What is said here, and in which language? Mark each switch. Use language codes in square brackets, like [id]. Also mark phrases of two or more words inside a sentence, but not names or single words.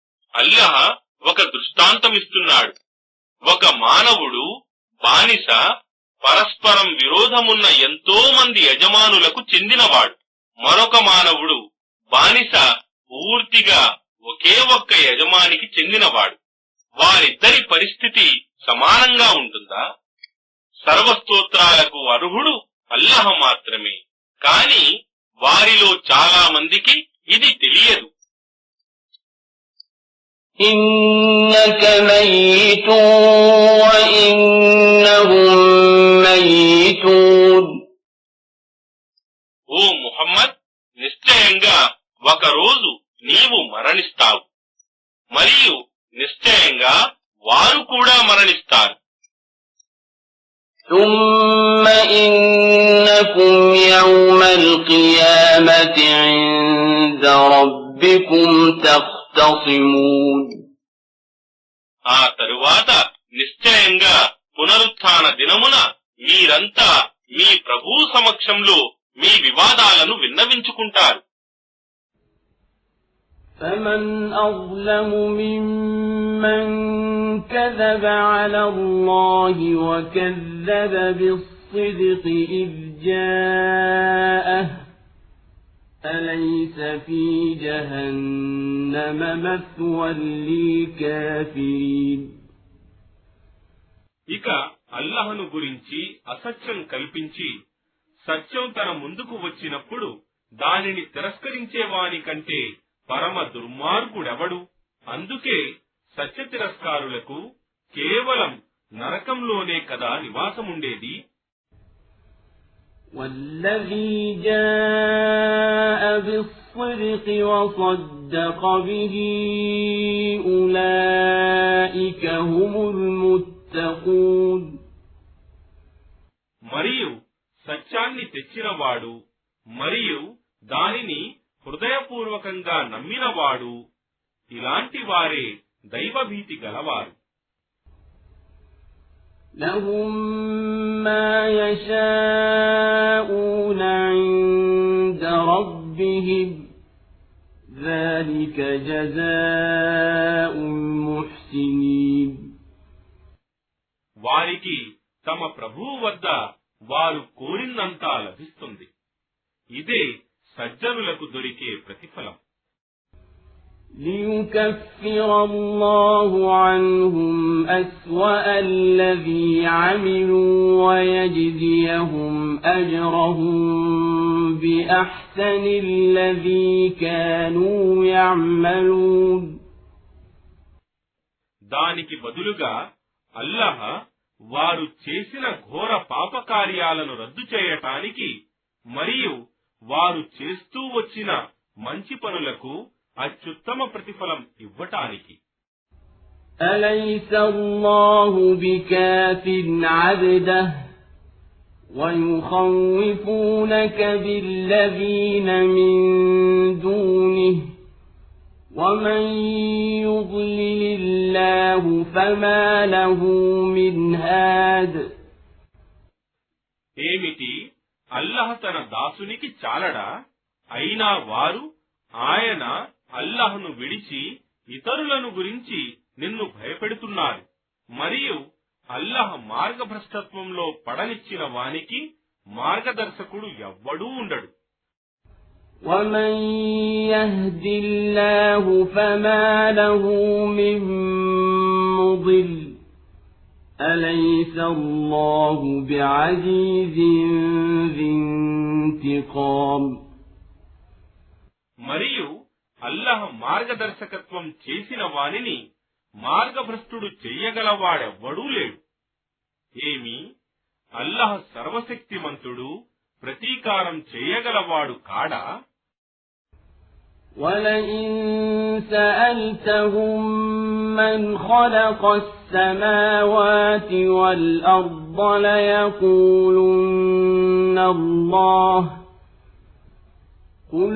[te] అల్లాహ్ ఒక దృష్టాంతమిస్తున్నాడు. ఒక మానవుడు బానిస పరస్పరం విరోధమున్న ఎంతో మంది యజమానులకు చెందినవాడు. మరొక మానవుడు బానిస పూర్తిగా ఒకే ఒక్క యజమానికి చెందినవాడు. వారిద్దరి పరిస్థితి సమానంగా ఉంటుందా? సర్వస్తోత్రాలకు అర్హుడు అల్లాహ్ మాత్రమే. కాని వారిలో చాలా మందికి ఇది తెలియదు. [ar] إنك ميت وإنهم ميتون. [te] ఓ ముహమ్మద్, నిశ్చయంగా ఒక రోజు నీవు మరణిస్తావు, మరియు నిశ్చయంగా వారు కూడా మరణిస్తారు. [ar] ثم إنكم يوم القيامة عند ربكم تختصمون. [te] ఆ తరువాత నిశ్చయంగా పునరుత్థాన దినమున మీరంతా మీ ప్రభువు సమక్షంలో మీ వివాదాలను విన్నవించుకుంటారు. [ar] فمن أظلم ممن كذب على الله وكذب بالصدق إذ جاءه أليس في جهنم مثوى للكافرين. [te] ఇక అల్లాహ్ను గురించి అసత్యం కల్పించి సత్యం తన ముందుకు వచ్చినప్పుడు దానిని తిరస్కరించేవాని కంటే పరమ దుర్మార్గుడెవడు? అందుకే సత్య తిరస్కారులకు కేవలం నరకంలోనే కదా నివాసముండేది. [ar] والذي جاء بالصدق وصدق به أولئك هم المتقون. [te] మరియు సత్యాన్ని తెచ్చినవాడు మరియు దానిని హృదయపూర్వకంగా నమ్మినవాడు ఇలాంటి వారే దైవభీతి గలవారు. [ar] لهم ما يشاءون عند ربهم ذلك جزاء المحسنين. [te] వారికి తమ ప్రభువు వద్ద వారు కోరినంతా లభిస్తుంది. ఇదే సజ్జనులకు దొరికే ప్రతిఫలం. [ar] ليكفر الله عنهم أسوأ الذي عملوا ويجزيهم أجرهم بأحسن الذي كانوا يعملون. [te] దానికి బదులుగా అల్లాహ్ వారు చేసిన ఘోర పాపకార్యాలను రద్దు చేయటానికి మరియు వారు చేస్తూ వచ్చిన మంచి పనులకు అత్యుత్తమ ప్రతిఫలం ఇవ్వటానికి. [ar] أليس الله بكاف عبده ويخوفونك بالذين من دونه ومن يضلل الله فما له من هاد. [te] ఏమిటి, అల్లాహ్ తన దాసునికి చాలడా? అయినా వారు ఆయన అల్లాహ్ను విడిచి ఇతరులను గురించి నిన్ను భయపెడుతున్నారు. మరియు అల్లాహ్ మార్గభ్రష్టత్వంలో పడనిచ్చిన వానికి మార్గదర్శకుడు ఎవ్వడూ ఉండడు. [ar] ومن يهد الله فما له من مضل أليس الله بعزيز ذي انتقام. [te] మరియు అల్లాహ్ మార్గదర్శకత్వం చేసిన వానిని మార్గభ్రష్టుడు చెయ్యగలవాడెవ్వడూ లేడు. ఏమి, అల్లాహ్ సర్వశక్తిమంతుడు, ప్రతీకారం చేయగలవాడు కాడా? [ar] وَلَئِن سَأَلْتَهُم مَّنْ خَلَقَ السَّمَاوَاتِ وَالْأَرْضَ لَيَقُولُنَّ اللَّهُ قل